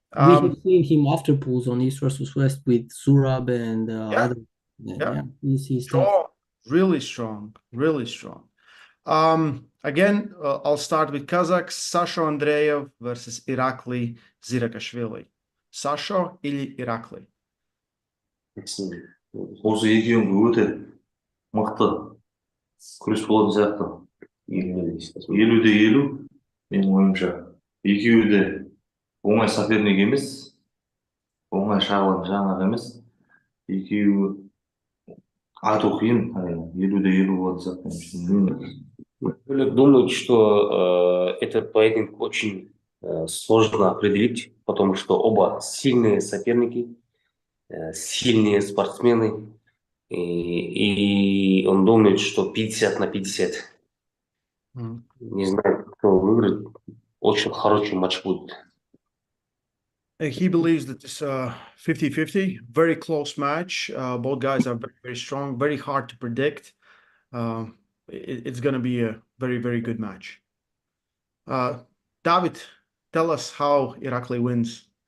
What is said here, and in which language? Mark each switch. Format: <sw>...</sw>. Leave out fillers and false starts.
<en>We have seen him after pulls on East versus West with Surab and Yeah, other. yeah. Yeah, he's tough. Strong, really strong, really strong. Again, I'll start with Kazakhs. Sasha Andreev versus Irakli Zirakashvili.</en> <ru>Sasha или Irakli?</ru> <kk>осы екеуінің өте мықты күрес болатын сияқты. 50-50, менің ойымша. Екеуі де оңай соперник емес, оңай шағылатын жаңағы емес. Екеуі айту қиын, 50-50 болатын сияқты.</kk> <ru>Олег думает, что этот поединок очень сложно определить, потому что оба сильные соперники, сильные спортсмены, и он думает, что 50-50. Не знаю, кто выиграет. Очень хороший матч будет.</ru> <en>He believes that it's 50-50, very close match. Both guys are very, very strong, very hard to predict. It's going to be a very, very good match. Davit, tell us how Irakli wins.</en>